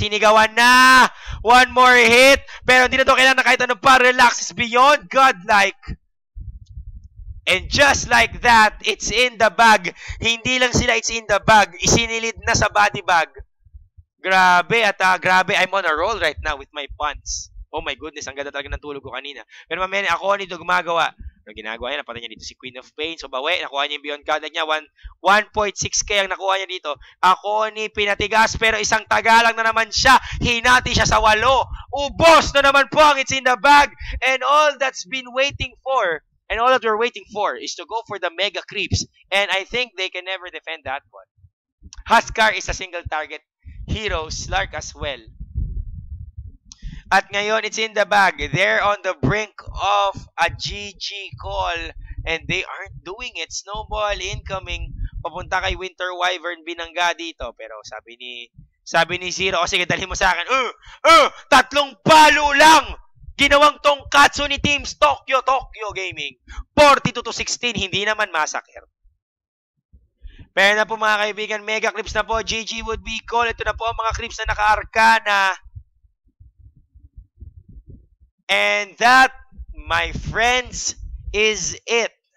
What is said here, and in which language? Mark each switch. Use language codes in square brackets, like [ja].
[tl] Sinigawan na! 1 more hit. Pero hindi na ito kailangan kahit ano pa. [en] Relax is beyond godlike. And just like that, it's in the bag. [tl] Hindi lang sila it's in the bag. Isinilid na sa body bag. Grabe. [en] At grabe, I'm on a roll right now with my puns. Oh my goodness, [tl] ang ganda talaga ng tulog ko kanina. Pero mamaya, ako nito gumagawa. Ano ginagawa niya? Napatay niya dito si Queen of Pain. So, bawi. Nakuha niya yung Beyond Godlike niya. 1.6k ang nakuha niya dito. Ako ni pinatigas. Pero isang tagalang na naman siya. Hinati siya sa 8. Ubos na naman po ang it's in the bag. [en] And all that's been waiting for, and all that we're waiting for, is to go for the Mega Creeps. And I think they can never defend that one. Huskar is a single target hero. Slark as well. [tl] At ngayon, [en] it's in the bag. They're on the brink of a GG call. And they aren't doing it. Snowball incoming. [tl] Papunta kay Winter Wyvern binangga dito. Pero sabi ni Zero, o sige, dalhin mo sa akin. 3 palo lang! Ginawang tongkatsu ni Teams Tokyo Gaming. 42-16, hindi naman massacre. Pero na po mga kaibigan, Mega Clips na po. [en] GG would be call. [tl] Ito na po ang mga clips na naka-Arcana. [en] And that, my friends, is it.